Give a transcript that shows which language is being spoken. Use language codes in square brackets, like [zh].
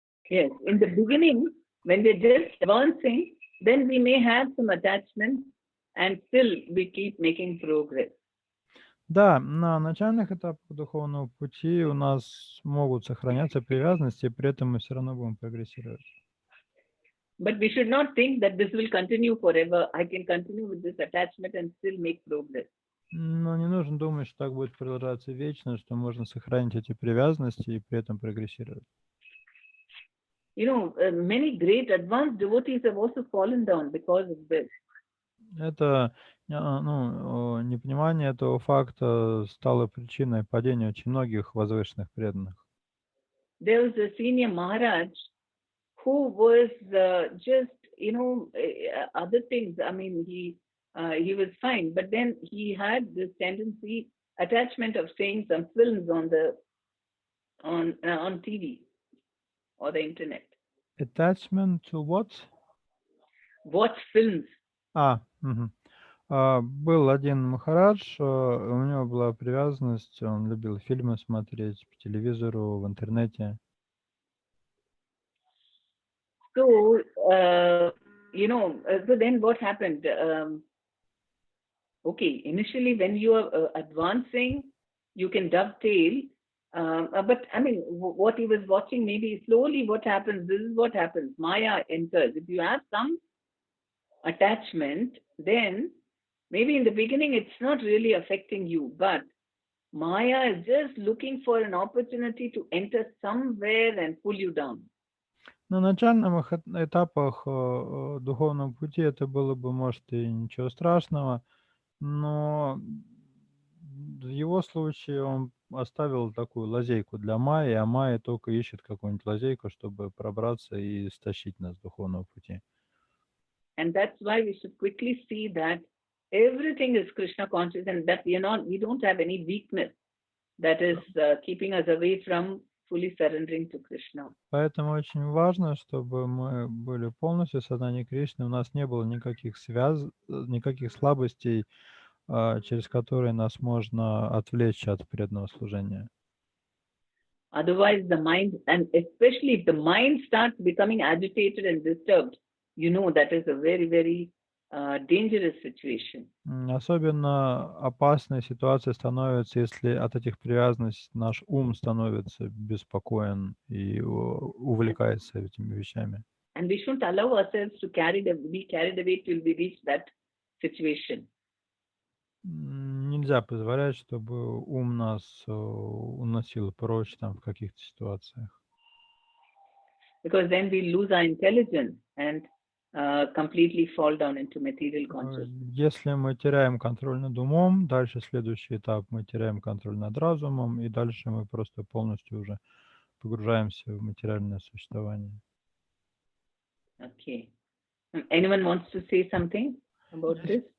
[en] Yes, in the beginning, when we're just advancing, then we may have some attachment and still we keep making progress. [ru] Да, на начальных этапах духовного пути у нас могут сохраняться привязанности, и при этом мы все равно будем прогрессировать. [en] But we should not think that this will continue forever. I can continue with this attachment and still make progress. [ru] Но не нужно думать, что так будет продолжаться вечно, что можно сохранить эти привязанности и при этом прогрессировать. [en] many great advanced devotees have also fallen down because of this. [ru] Это, непонимание этого факта стало причиной падения очень многих возвышенных преданных. [en] There was a senior Maharaj who was just, other things. I mean, he was fine, but then he had this tendency, attachment of seeing some films on TV or the internet. Attachment to what? Watch films. [ru] Был один Махарадж, у него была привязанность, он любил фильмы смотреть по телевизору, в интернете. [en] So, so then what happened? Okay, initially when you are advancing, you can dovetail. But I mean, what he was watching, maybe slowly what happens, this is what happens. Maya enters. If you have some attachment, then maybe in the beginning it's not really affecting you, but Maya is just looking for an opportunity to enter somewhere and pull you down. [ru] На начальных этапах духовного пути это было бы, может, и ничего страшного, но в его случае он оставил такую лазейку для Майи, а Майя только ищет какую-нибудь лазейку, чтобы пробраться и стащить нас с духовного пути. [en] And that's why we should quickly see that everything is Krishna conscious, and that we don't have any weakness that is keeping us away from fully surrendering to Krishna. [ru] Поэтому очень важно, чтобы мы были полностью в сознании Кришны, у нас не было никаких слабостей, через которые нас можно отвлечь от преданного служения. [en] Otherwise, the mind, and especially if the mind starts becoming agitated and disturbed, that is a very, very dangerous situation. [ru] Особенно опасной ситуацией становится, если от этих привязанностей наш ум становится беспокоен и увлекается этими вещами. [en] And we shouldn't allow ourselves to be carried away till we reach that situation. [ru] Нельзя позволять, чтобы ум нас уносил прочь там в каких-то ситуациях. [en] Because then we lose our intelligence and completely fall down into material consciousness. [ru] Если мы теряем контроль над умом, дальше следующий этап, мы теряем контроль над разумом, и дальше мы просто полностью уже погружаемся в материальное существование. [en] Okay. Anyone wants to say something about this?